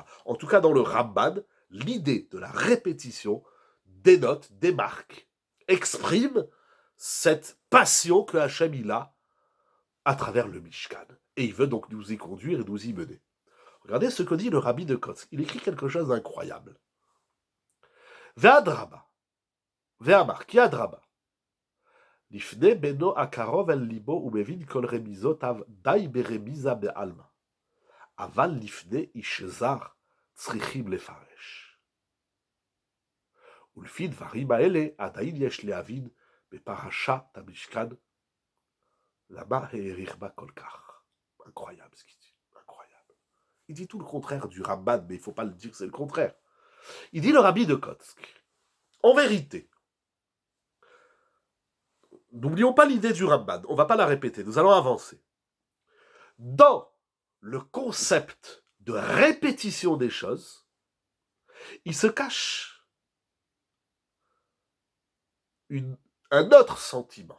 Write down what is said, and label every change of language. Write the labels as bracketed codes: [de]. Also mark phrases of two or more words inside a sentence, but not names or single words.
[fr] En tout cas, dans le Ramban, l'idée de la répétition dénote, démarque, exprime cette passion que Hachem il a à travers le Mishkan. Et il veut donc nous y conduire et nous y mener. Regardez ce que dit le rabbi de Kotsk. Il écrit quelque chose d'incroyable. [he] ואדרבה, ואמר, כי אדרבה. לפני בנו הקרוב אל ליבו ומבין כל רמיזותיו די ברמיזה בעלמא. אבל לפני איש זר צריכים לפרש. ולפי דברים האלה עדיין יש להבין בפרשת המשכן למה העריך בה כל כך. [fr] Incroyable ce qu'il dit, incroyable. Il dit tout le contraire du Ramban, mais il ne faut pas le dire, c'est le contraire. Il dit le rabbi de Kotsk. En vérité, n'oublions pas l'idée du Ramban, on ne va pas la répéter, nous allons avancer. Dans le concept de répétition des choses, il se cache un autre sentiment.